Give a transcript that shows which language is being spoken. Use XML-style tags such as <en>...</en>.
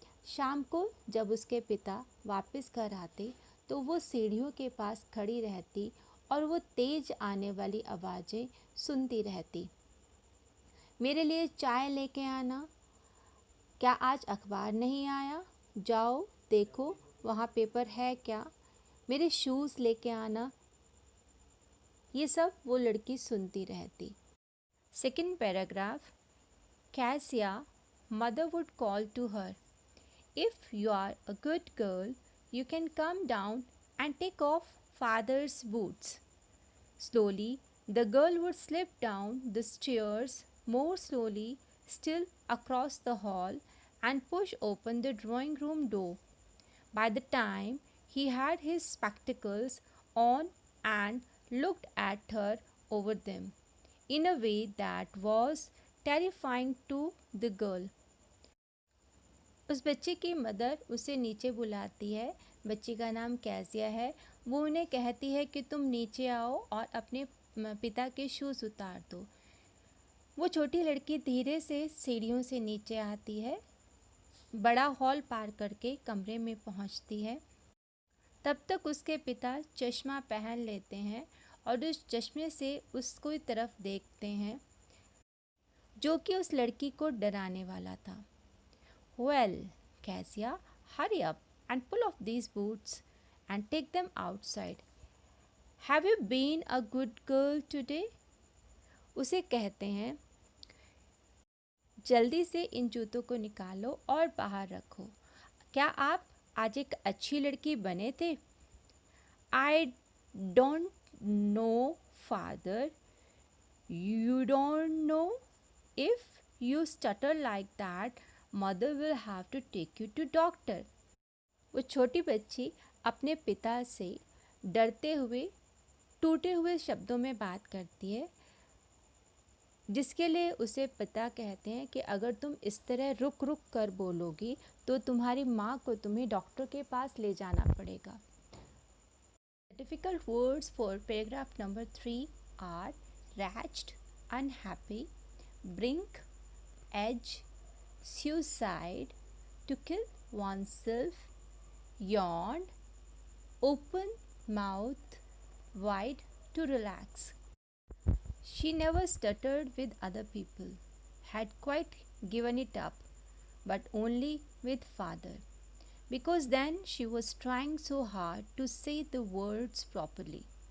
<hi>शाम को जब उसके पिता वापस घर आते तो वो सीढ़ियों के पास खड़ी रहती और वो तेज आने वाली आवाज़ें सुनती रहती। "मेरे लिए चाय लेके आना। क्या आज अखबार नहीं आया? जाओ देखो वहाँ पेपर है क्या? मेरे शूज़ लेके आना।" ये सब वो लड़की सुनती रहती।</hi> <en>Second paragraph, Cassia, mother would call to her, "If you are a good girl, you can come down and take off father's boots." Slowly, the girl would slip down the stairs, more slowly still across the hall, and push open the drawing room door. By the time he had his spectacles on and looked at her over them, in a way that was terrifying to the girl.</en> <hi>उस बच्चे की mother उसे नीचे बुलाती है। बच्ची का नाम कैसिया है। वो उन्हें कहती है कि तुम नीचे आओ और अपने पिता के शूज़ उतार दो। वो छोटी लड़की धीरे से सीढ़ियों से नीचे आती है, बड़ा हॉल पार करके कमरे में पहुंचती है। तब तक उसके पिता चश्मा पहन लेते हैं और उस चश्मे से उसकी तरफ देखते हैं, जो कि उस लड़की को डराने वाला था।</hi> <en>"Well, Cassia, hurry up and pull off these boots and take them outside. Have you been a good girl today?"</en> <hi>उसे कहते हैं, "जल्दी से इन जूतों को निकालो और बाहर रखो। क्या आप आज एक अच्छी लड़की बने थे?"</hi> <en>"I don't know, father." "You don't know? If you stutter like that, mother will have to take you to doctor."</en> <hi>वो छोटी बच्ची अपने पिता से डरते हुए, टूटे हुए शब्दों में बात करती है, जिसके लिए उसे पिता कहते हैं कि अगर तुम इस तरह रुक रुक कर बोलोगी तो तुम्हारी माँ को तुम्हें डॉक्टर के पास ले जाना पड़ेगा। Difficult words for paragraph number 3 are</hi> <en>wretched, unhappy, brink, edge, suicide, to kill oneself, yawned, open mouth wide to relax. She never stuttered with other people, had quite given it up, but only with father, because then she was trying so hard to say the words properly.</en>